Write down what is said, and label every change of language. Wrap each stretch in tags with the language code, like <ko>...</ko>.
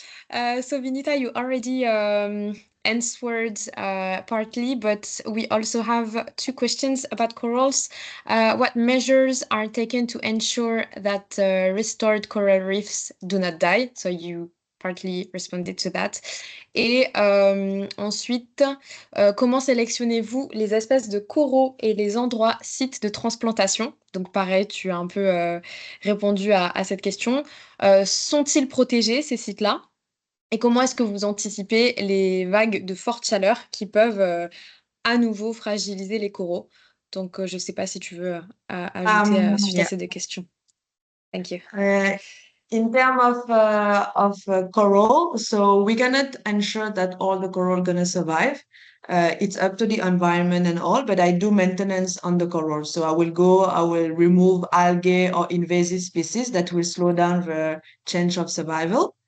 <en>So Vinita, you already answered partly, but we also have 2 questions about corals. What measures are taken to ensure that restored coral reefs do not die? So you partly responded to that.</en> <fr>Et ensuite, comment sélectionnez-vous les espèces de coraux et les endroits sites de transplantation? Donc pareil, tu as un peu répondu à cette question. Sont-ils protégés, ces sites-là? Et comment est-ce que vous anticipez les vagues de forte chaleur qui peuvent à nouveau fragiliser les coraux? Donc, je ne sais pas si tu veux ajouter suite à ces 2 questions.</fr> <en>Thank you. In terms of coral, so we cannot ensure that all the coral gonna survive. It's up to the environment and all, but I do maintenance on the coral. So I will remove algae or invasive species that will slow down the change of survival.</en>